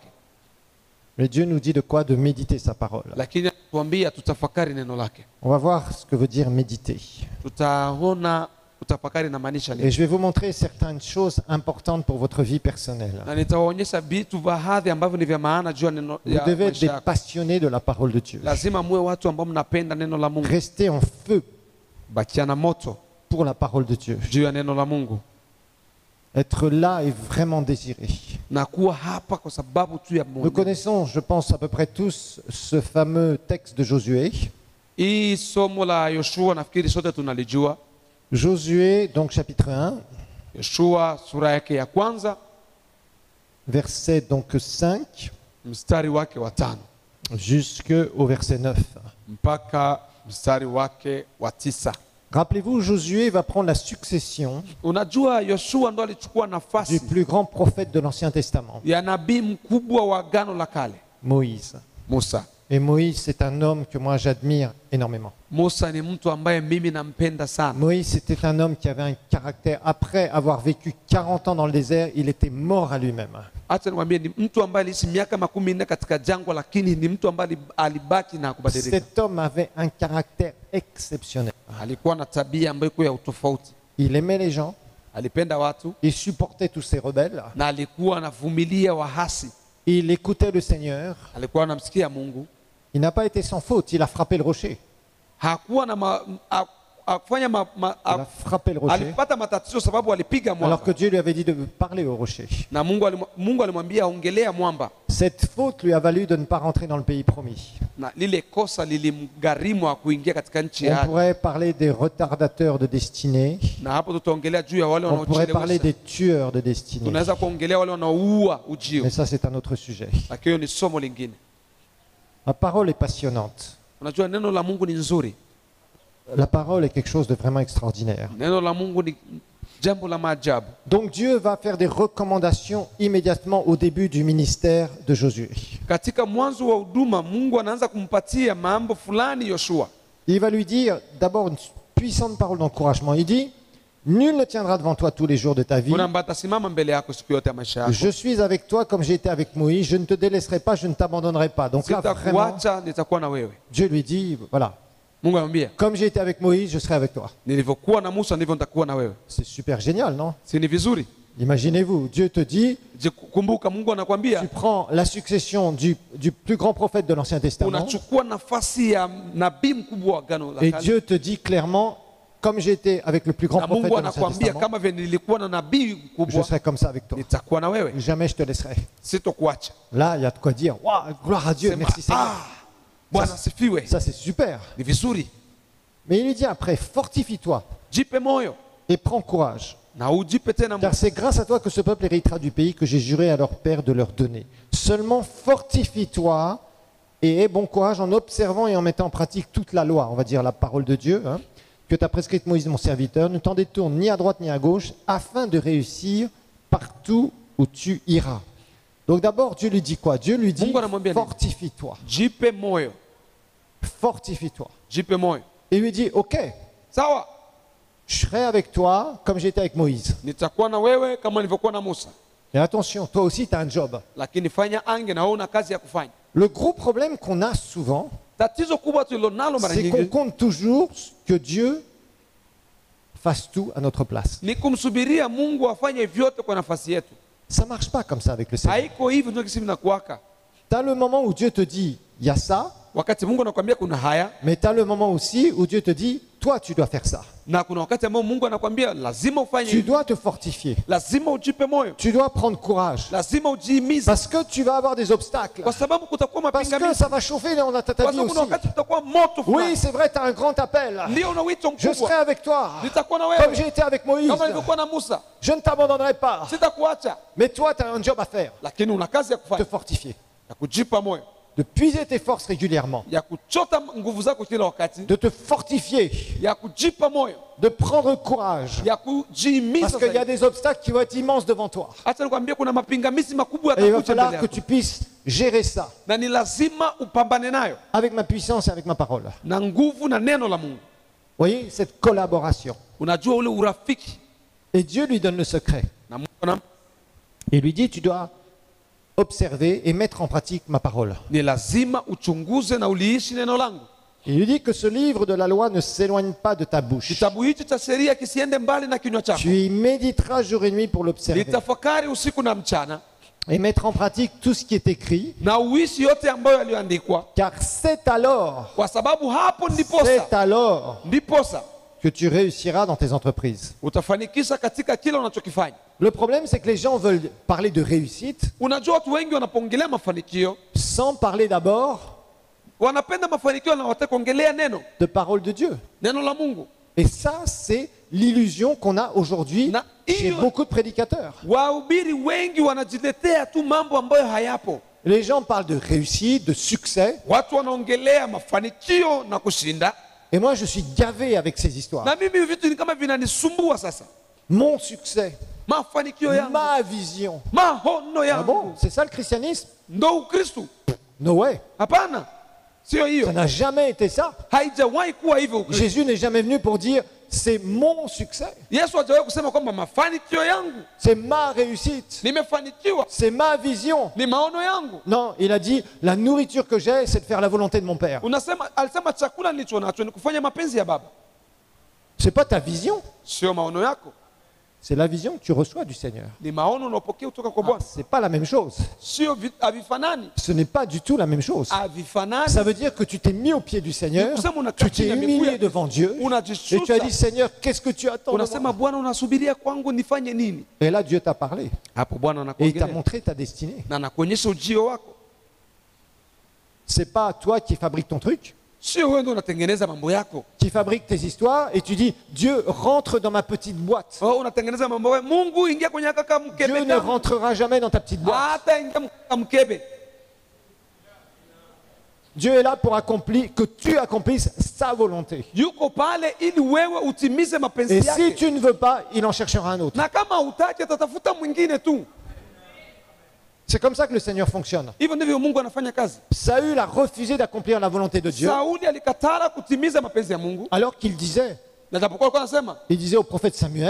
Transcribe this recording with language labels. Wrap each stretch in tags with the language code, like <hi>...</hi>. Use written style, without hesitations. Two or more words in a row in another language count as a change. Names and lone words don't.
<fr>Mais Dieu nous dit de quoi? De méditer sa parole.</fr> <sw>Lakini atuambia tutafakari neno lake.</sw> <fr>On va voir ce que veut dire méditer.</fr> <sw>Tutaona kutafakari inamaanisha</sw> <fr>Et</fr> <sw>nini.</sw> <fr>je vais vous montrer certaines choses importantes pour votre vie personnelle.</fr> <sw>Na nitawaonyesha vitu baadhi ambavyo ni vya maana juu ya neno</sw> <fr>Vous</fr> <sw>ya</sw> <fr>devez être</fr> <sw>maisha</sw> <fr>des</fr> <sw>yako.</sw> <fr>passionnés de la parole de Dieu.</fr> <sw>Lazima muwe watu ambao mnapenda neno la Mungu.</sw> <fr>Restez en feu</fr> <sw>Bakiana moto</sw> <fr>pour la parole de Dieu.</fr> <sw>juu ya neno la Mungu.</sw> <fr>Être là est vraiment désiré.</fr> <sw>Na kuwa hapa kwa sababu tu ya</sw> <fr>Nous</fr> <sw>Mungu.</sw> <fr>connaissons, je pense, à peu près tous ce fameux texte de Josué.</fr> <sw>Hii somo la Yoshua nafikiri sote tunalijua.</sw> <fr>Josué, donc chapitre 1,</fr> <sw>Yoshua sura yake ya kwanza</sw> <fr>verset donc 5</fr> <sw>mstari wake wa 5</sw> <fr>jusqu'au verset 9.</fr> <sw>mpaka mstari wake wa 9.</sw> <fr>Rappelez-vous, Josué va prendre la succession</fr> <sw>Unajua Yoshua ndo alichukua</sw> <fr>du</fr> <sw>nafasi</sw> <fr>plus grand prophète de l'Ancien Testament,</fr> <sw>ya nabii mkubwa wa Agano la Kale,</sw> <fr>Moïse.</fr> <sw>Musa.</sw> <fr>Et Moïse, c'est un homme que moi j'admire énormément.</fr> <sw>Musa ni mtu ambaye mimi nampenda sana.</sw> <fr>Moïse, c'était un homme qui avait un caractère. Après avoir vécu 40 ans dans le désert, il était mort à lui-même.</fr> <sw>Acha niwaambie ni mtu ambaye aliishi miaka 14 katika jangwa, lakini ni mtu ambaye alibaki na kubadilika.</sw> <fr>Cet homme avait un caractère exceptionnel.</fr> <sw>Alikuwa na tabia ambayo iko ya utofauti.</sw> <fr>Il aimait les gens,</fr> <sw>Alipenda watu</sw> <fr>il supportait tous ces rebelles,</fr> <sw>na alikuwa anavumilia wahasi.</sw> <fr>il écoutait le Seigneur.</fr> <sw>Alikuwa anamsikia Mungu.</sw> <fr>Il n'a pas été sans faute, il a frappé le rocher.</fr> <sw>Hakuwa na akufanya</sw> <fr>Il a frappé le rocher,</fr> <sw>alipata matatizo sababu alipiga</sw> <fr>alors</fr> <sw>mwamba.</sw> <fr>que Dieu lui avait dit de parler au rocher.</fr> <sw>Na Mungu alimwambia ongelea mwamba.</sw> <fr>Cette faute lui a valu de ne pas rentrer dans le pays promis.</fr> <sw>Na lile kosa lilimgharimu kuingia katika nchi</sw> <fr>On</fr> <sw>ya ahadi.</sw> <fr>pourrait parler des retardateurs de destinée,</fr> <sw>Na hapo tutaongelea juu ya wale</sw> <fr>on pourrait parler</fr> <sw>wanaochelewesha.</sw> <fr>des tueurs de destinée.</fr> <sw>Tunaweza kuongelea wale wanaoua ujio.</sw> <fr>Mais ça, c'est un autre sujet.</fr> <sw>Lakini hiyo ni somo lingine.</sw> <fr>La parole est passionnante.</fr> <sw>Unajua neno la Mungu ni nzuri.</sw> <fr>La parole est quelque chose de vraiment extraordinaire.</fr> <sw>Neno la Mungu ni jambo la maajabu.</sw> <fr>Donc Dieu va faire des recommandations immédiatement au début du ministère de Josué.</fr> <sw>Katika mwanzo wa huduma Mungu anaanza kumpatia mambo fulani Yoshua.</sw> <fr>Il va lui dire d'abord une puissante parole d'encouragement. Il dit, nul ne tiendra devant toi tous les jours de ta vie.</fr> <sw>Kuna ambaye atasimama mbele yako siku yote ya maisha yako.</sw> <fr>Je suis avec toi comme j'ai été avec Moïse. Je ne te délaisserai pas, je ne t'abandonnerai pas. Donc là, vraiment,</fr> <sw>Sitakuacha, nitakuwa na wewe.</sw> <fr>Dieu lui dit, voilà,</fr> <sw>Mungu anamwambia,</sw> <fr>comme j'ai été avec Moïse, je serai avec toi.</fr> <sw>nilivyokuwa na Musa ndivyo nitakuwa na wewe.</sw> <fr>C'est super génial, non?</fr> <sw>Si ni vizuri?</sw> <fr>Imaginez-vous, Dieu te dit,</fr> <sw>Kumbuka Mungu anakuambia</sw> <fr>tu prends la succession du plus grand prophète de l'Ancien Testament</fr> <sw>unachukua nafasi ya nabii mkubwa wa Agano la</sw> <fr>et</fr> <sw>Kale.</sw> <fr>Dieu te dit clairement, comme j'ai été avec le plus grand</fr> <sw>Na</sw> <fr>prophète</fr> <sw>Mungu</sw> <fr>de l'Ancien</fr> <sw>anakuambia</sw> <fr>Testament,</fr> <sw>kama vile nilikuwa na nabii</sw> <fr>je</fr> <sw>mkubwa</sw> <fr>serai comme ça avec toi.</fr> <sw>nitakuwa na wewe.</sw> <fr>Jamais je te laisserai.</fr> <sw>Sitokuacha.</sw> <fr>Là, il y a de quoi dire. Waouh, gloire à Dieu,</fr> <sw>Sema,</sw> <fr>merci Seigneur.</fr> <sw>Bwana sifiwe.</sw> <fr>Ça, c'est super.</fr> <sw>Ni vizuri.</sw> <fr>Mais il lui dit après, fortifie-toi</fr> <sw>Jipe moyo</sw> <fr>et prends courage.</fr> <sw>na ujipe tena</sw> <fr>Car c'est grâce à toi que ce peuple héritera du pays que j'ai juré à leur père de leur donner. Seulement fortifie-toi et aie bon courage en observant et en mettant en pratique toute la loi, on va dire la parole de Dieu, hein, que t'a prescrite Moïse mon serviteur. Ne t'en détourne ni à droite ni à gauche, afin de réussir partout où tu iras. Donc d'abord, Dieu lui dit quoi? Dieu lui dit, fortifie-toi.</fr> <sw>Jipe moyo.</sw> <fr>Fortifie-toi.</fr> <sw>Jipe moyo.</sw> <fr>Et il lui dit, ok,</fr> <sw>Sawa.</sw> <fr>je serai avec toi comme j'étais avec Moïse.</fr> <sw>Nitakuwa na wewe kama nilivyokuwa na Musa.</sw> <fr>Et attention, toi aussi, tu as un job.</fr> <sw>Lakini fanya ange na wewe una kazi ya kufanya.</sw> <fr>Le gros problème qu'on a souvent,</fr> <sw>Tatizo kubwa tulilonalo mara</sw> <fr>c'est qu'on</fr> <sw>nyingi</sw> <fr>compte toujours que Dieu fasse tout à notre place.</fr> <sw>ni kumsubiria Mungu afanye vyote kwa nafasi yetu.</sw> <fr>Ça ne marche pas comme ça avec le Seigneur.</fr> <sw>Haiko hivyo ndio kisi vinakuwaka.</sw> <fr>Tu as le moment où Dieu te dit, il y a ça,</fr> <sw>Wakati Mungu anakuambia kuna haya,</sw> <fr>mais tu as le moment aussi où Dieu te dit, toi, tu dois faire ça.</fr> <sw>na kuna wakati ambao Mungu anakuambia lazima ufanye</sw> <fr>Tu</fr> <sw>hivi.</sw> <fr>dois te fortifier.</fr> <sw>Lazima ujipe moyo.</sw> <fr>Tu dois prendre courage.</fr> <sw>Lazima ujihimize.</sw> <fr>Parce que tu vas avoir des obstacles.</fr> <sw>Kwa sababu kutakuwa</sw> <fr>Parce que</fr> <sw>mapingamizi.</sw> <fr>ça va chauffer dans ta</fr> <sw>Kwa</sw> <fr>vie</fr> <sw>sababu kuna</sw> <fr>aussi.</fr> <sw>wakati kutakuwa moto</sw> <fr>Oui,</fr> <sw>fulani.</sw> <fr>c'est vrai, tu as un grand appel.</fr> <sw>Ndio una wito</sw> <fr>Je serai</fr> <sw>mkubwa.</sw> <fr>avec toi,</fr> <sw>Nitakuwa na</sw> <fr>comme</fr> <sw>wewe.</sw> <fr>j'ai été avec Moïse.</fr> <sw>Kama nilivyokuwa na Musa.</sw> <fr>Je ne t'abandonnerai pas.</fr> <sw>Sitakuacha.</sw> <fr>Mais toi, tu as un job à faire.</fr> <sw>Lakini una kazi ya</sw> <fr>Te</fr> <sw>kufanya.</sw> <fr>fortifier.</fr> <sw>Ya kujipa moyo.</sw> <fr>De puiser tes forces régulièrement.</fr> <sw>Ya kuchota nguvu zako kila wakati.</sw> <fr>De te fortifier.</fr> <sw>Ya kujipa moyo.</sw> <fr>De prendre courage.</fr> <sw>Ya kujihimiza.</sw> <fr>Parce qu'il y a</fr> <sw>zaidi.</sw> <fr>des obstacles qui vont être immenses devant toi.</fr> <sw>Acha nikwambie kuna mapingamizi makubwa</sw> <fr>Et il va</fr> <sw>yatakuja</sw> <fr>falloir</fr> <sw>mbele</sw> <fr>que</fr> <sw>yako.</sw> <fr>tu puisses gérer ça</fr> <sw>Na ni lazima upambane nayo</sw> <fr>avec ma puissance et avec ma parole. Vous</fr> <sw>na nguvu na neno la Mungu.</sw> <fr>voyez, cette collaboration.</fr> <sw>Unajua ule urafiki</sw> <fr>Et Dieu lui donne le secret.</fr> <sw>na Mungu na</sw> <fr>Il lui dit, tu dois observer et mettre en pratique ma parole.</fr> <sw>ni lazima uchunguze na uliishi neno langu.</sw> <fr>Il lui dit que ce livre de la loi ne s'éloigne pas de ta bouche.</fr> <sw>Kitabu hichi cha sheria kisiende mbali na kinywa chako.</sw> <fr>Tu y méditeras jour et nuit pour l'observer</fr> <sw>Litafakari usiku na mchana</sw> <fr>et mettre en pratique tout ce qui est écrit,</fr> <sw>na uishi yote ambayo yaliyoandikwa,</sw> <fr>car c'est alors,</fr> <sw>kwa sababu hapo</sw> <fr>c'est alors</fr> <sw>ndiposa</sw> <fr>que tu réussiras dans tes entreprises.</fr> <sw>utafanikisha katika kila unachokifanya.</sw> <fr>Le problème, c'est que les gens veulent parler de réussite</fr> <sw>Unajua watu wengi wanapoongelea mafanikio</sw> <fr>sans parler d'abord</fr> <sw>wanapenda mafanikio na wataka kuongelea</sw> <fr>de parole de Dieu.</fr> <sw>neno la Mungu.</sw> <fr>Et ça, c'est l'illusion qu'on a aujourd'hui</fr> <sw>Na</sw> <fr>chez</fr> <sw>hiyo-</sw> <fr>beaucoup de prédicateurs.</fr> <sw>Wahubiri wengi wanajiletea tu mambo ambayo hayapo.</sw> <fr>Les gens parlent de réussite, de succès,</fr> <sw>Watu wanaongelea mafanikio na kushinda,</sw> <fr>et moi je suis gavé avec ces histoires.</fr> <sw>na mimi vitu ni kama vinanisumbua sasa.</sw> <fr>Mon succès,</fr> <sw>Mafanikio yangu,</sw> <fr>ma vision.</fr> <sw>mahono</sw> <fr>Ah</fr> <sw>yangu,</sw> <fr>bon, c'est ça le christianisme?</fr> <sw>ndo Ukristo?</sw> <en>No way.</en> <sw>Hapana, sio</sw> <fr>Ça</fr> <sw>hiyo,</sw> <fr>n'a jamais été ça.</fr> <sw>haijawahi kuwa hivyo Ukristo.</sw> <fr>Jésus n'est jamais venu pour dire c'est mon succès,</fr> <sw>Yesu hajawahi kusema kwamba mafanikio yangu,</sw> <fr>c'est ma réussite,</fr> <sw>nimefanikiwa,</sw> <fr>c'est ma vision.</fr> <sw>ni maono yangu.</sw> <fr>Non, il a dit la nourriture que j'ai, c'est de faire la volonté de mon Père.</fr> <sw>Alisema chakula nilicho nacho ni kufanya mapenzi ya Baba,</sw> <fr>C'est pas ta vision,</fr> <sw>sio maono yako,</sw> <fr>c'est la vision que tu reçois du Seigneur.</fr> <sw>ni maono unaopokea kutoka kwa</sw> <fr>Ah,</fr> <sw>Bwana.</sw> <fr>c'est pas la même chose.</fr> <sw>Sio havifanani,</sw> <fr>Ce n'est pas du tout la même chose.</fr> <sw>havifanani.</sw> <fr>Ça veut dire que tu t'es mis au pied du Seigneur, tu t'es humilié devant Dieu, et tu as dit Seigneur, qu'est-ce que tu attends de</fr> <sw>Unasema</sw> <fr>moi?</fr> <sw>Bwana, unasubiria kwangu nifanye nini?</sw> <fr>Et là, Dieu t'a parlé.</fr> <sw>Hapo Bwana</sw> <fr>Et il t'a</fr> <sw>anakuongelea</sw> <fr>montré ta destinée.</fr> <sw>na anakuonyesha ujio wako.</sw> <fr>C'est pas toi qui fabrique ton truc,</fr> <sw>Sio wewe ndio unatengeneza mambo yako.</sw> <fr>qui fabrique tes histoires, et tu dis Dieu rentre dans ma petite boîte.</fr> <sw>Oh, unatengeneza mambo wewe. Mungu ingia kwenye kaka</sw> <fr>Dieu</fr> <sw>mkebe</sw> <fr>ne</fr> <sw>kangu.</sw> <fr>rentrera jamais dans ta petite boîte.</fr> <sw>Hata ingia kaka mkebe.</sw> <fr>Dieu est là pour accomplir, que tu accomplisses sa volonté.</fr> <sw>Yuko pale ili wewe utimize mapenzi</sw> <fr>Et si</fr> <sw>yake.</sw> <fr>tu ne veux pas, il en cherchera un autre.</fr> <sw>Na kama hutaki atatafuta mwingine tu.</sw> <fr>C'est comme ça que le Seigneur fonctionne.</fr> <sw>Hivyo ndivyo Mungu anafanya kazi.</sw> <fr>Saül a refusé d'accomplir la volonté de Dieu,</fr> <sw>Sauli alikatara kutimiza mapenzi ya Mungu.</sw> <fr>alors qu'il disait,</fr> <sw>Na japokuwa alikuwa anasema,</sw> <fr>il disait au prophète Samuel,</fr>